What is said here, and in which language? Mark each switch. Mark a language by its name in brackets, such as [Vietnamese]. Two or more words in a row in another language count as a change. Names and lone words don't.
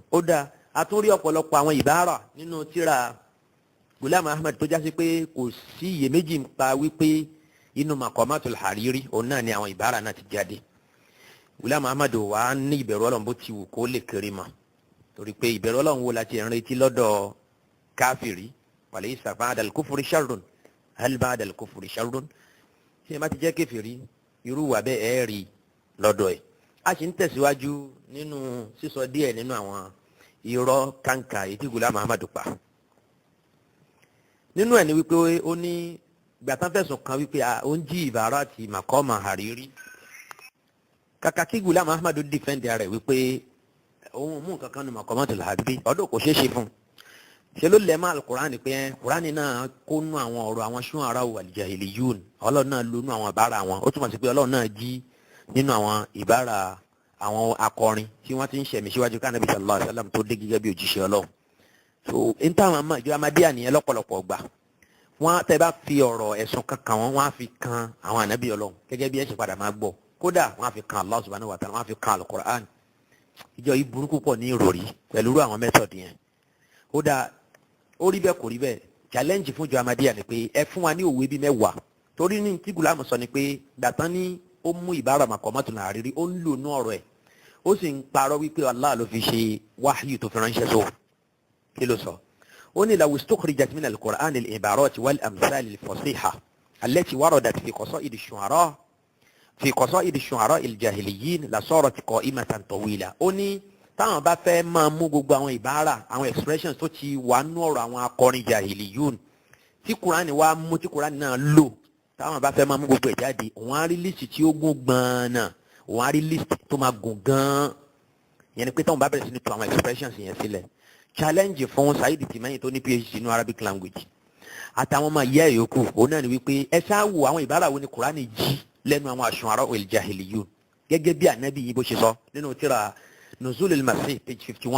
[Yoruba] Ó dáa a tún rí ọ̀pọ̀lọpọ̀ àwọn ìbára nínú tíra Ghulam Ahmad tó jásí pé kò sí iyèméjì ń pa wípé inú Maqamatul Hariri òun náà ni àwọn ìbára náà ti jáde. Ghulam Ahmad wà ní ìbẹ̀rù Ọlọ́run bó ti wù kó lè kéré mọ́, torí pé ìbẹ̀rù Ọlọ́run wo láti retí lọ́dọ̀ káfìrí [Arabic] وليس بعد الكفر شر هل بعد الكفر شر. [Yoruba] Ṣé ẹ má ti jẹ́ kéfìrí irú wà bẹ́ẹ̀ ẹ̀ rí lọ́dọ̀ ẹ̀. A sì ń tẹ̀síwájú nínú sísọ díẹ̀ nínú àwọn irọ́ kàǹkà èyí tí Ghulam Ahmad pa. Nínú ẹ̀ ni wípé ó ní gbàtàn fẹ̀sùn kan wípé ó ń jí ìbára àti Maqam Hariri. Kàkà kí Ghulam Ahmad dìfẹ́ǹdì rẹ̀ wípé òun mú nǹkan kan ní Maqamatul Hariri ọdún kò ṣeé ṣe fún un. Ṣe ló lẹ̀ mọ́ Al-Qur'an pé Qur'an náà kó nú àwọn ọ̀rọ̀ àwọn [Arabic] الشعراء الجاهليون [Yoruba] Ọlọ́run náà lónú àwọn ìbára wọn. Ó túmọ̀ sí pé Ọlọ́run náà jí nínú àwọn ìbára àwọn akọrin tí wọ́n ti ń ṣẹ̀mí síwájú ká Nabi [Arabic] صلى الله عليه وسلم [Yoruba] tó dé gẹ́gẹ́ bí òjíṣẹ́ Ọlọ́run. So n táwọn ìjọ Ahmadiyya nìyẹn lọ́pọ̀lọpọ̀ gbà. Wọ́n tẹ́ bá fi ọ̀rọ̀ ẹ̀sùn kankan wọ́n á fi kan àwọn ànábì Ọlọ́run gẹ́gẹ́ bí ẹ ṣe padà máa gbọ́. Kódà wọ́n á fi kan Allah [Arabic] سبحانه وتعالى, [Yoruba] wọ́n á fi kan Al-Qur'an. Ìjọ yìí burúkú pọ̀ ní ìròrí pẹ̀lú irú àwọn method yẹn. Kódà ó rí bẹ́ẹ̀ kò rí bẹ́ẹ̀ challenge fún ìjọ Ahmadiyya ni pé ẹ fún wa ní òwe bíi mẹ́wàá. Torí ní tí Ghulam sọ ni pé gbàtán ní ó mú ìbára Maqamatul Hariri ó ń lò ní ọ̀rọ̀ ẹ̀ ó sì ń parọ́ wípé Allah ló fi ṣe wahyu tó fi ránṣẹ́ sọ. Kí ló sọ? [Arabic] ó ní لو استخرجت من القرآن العبارات والأمثال الفصيحة التي وردت في قصائد الشعراء الجاهليين لصارت قائمة طويلة. [Yoruba] Ó ní táwọn bá fẹ́ máa mú gbogbo àwọn ìbára àwọn expressions tó ti wà nú ọ̀rọ̀ àwọn akọrin jahiliyun tí Kùránì wá mú tí Kùránì náà lò, táwọn bá fẹ́ máa mú gbogbo ẹ̀ jáde òun á rí list tí ó gùn gan-an náà, òun á rí list tó máa gùn gan-an. Yẹn ni pé táwọn bá bẹ̀rẹ̀ sí ní tu àwọn expressions yẹn sílẹ̀. Challenge fún Saidi Timayi tó ní PhD nínú [English] Arabic language [Yoruba] àtàwọn ọmọ ìyá ìyókù òun náà ni wípé ẹ ṣáà wo àwọn ìbára wo ni Kùránì jí lẹ́nu àwọn [Arabic] الشعراء الجاهليون [Yoruba] gẹ́gẹ́ bí ànábì yìí bó ṣe sọ nínú tírà Nuzul al-Masih page 51.